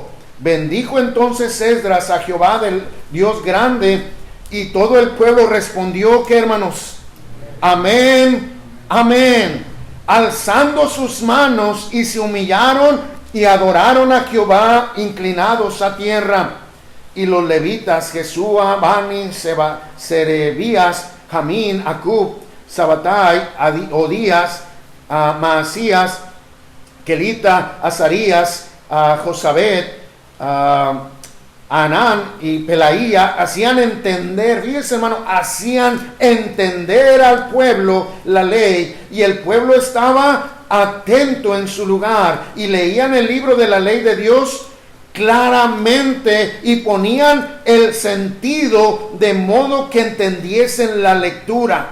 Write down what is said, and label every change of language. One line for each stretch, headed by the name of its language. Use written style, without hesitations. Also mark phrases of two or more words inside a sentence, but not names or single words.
Spanish: Bendijo entonces Esdras a Jehová, del Dios grande, y todo el pueblo respondió, ¿qué, hermanos? Amén, amén. Alzando sus manos, y se humillaron y adoraron a Jehová, inclinados a tierra. Y los levitas, Jesúa, Bani, Serebías, Jamín, Acub, Sabatai, Odías, Maasías, Kelita, Azarías, Josabet, Anán y Pelaía, hacían entender, fíjense, hermano, hacían entender al pueblo la ley, y el pueblo estaba atento en su lugar y leían el libro de la ley de Dios claramente y ponían el sentido de modo que entendiesen la lectura.